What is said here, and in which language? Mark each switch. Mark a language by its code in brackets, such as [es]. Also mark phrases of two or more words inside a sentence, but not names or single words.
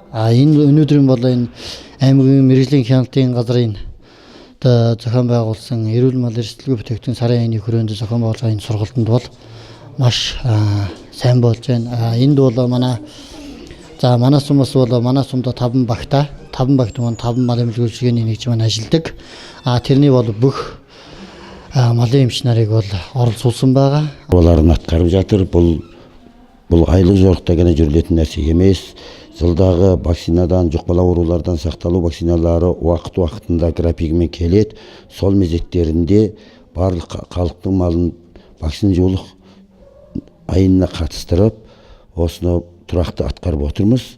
[mn] Энэ өнөөдрийн бол энэ аймгийн мэрэгжлийн хяналтын газрын одоо зохион байгуулсан эрүүл мал эрсдэлгүй бүтээгдэхүүн сарын 1-ний хүрээнд зохион байгуулж байгаа энэ сургалтанд бол маш сайн болж байна. Энд бол манай сумаас бол манай сумд 5 багт маань 5 мал эмнэлгүүлжгээний нэгж маань ажилладаг. Тэрний бол бүх малын эмч нарыг бол оролцуулсан байгаа. [kk] Оларын атқарып жатыр. Бұл айлық жорықта ғана жүрілетін нәрсе емес. Жылдағы вакцинадан, жұқпалы аурулардан сақталу вакциналары уақыт-уақытында графигімен келеді. Сол мезеттерінде барлық халықтың малын вакцинациялық айына қатыстырып, осыны тұрақты атқарып отырмыз.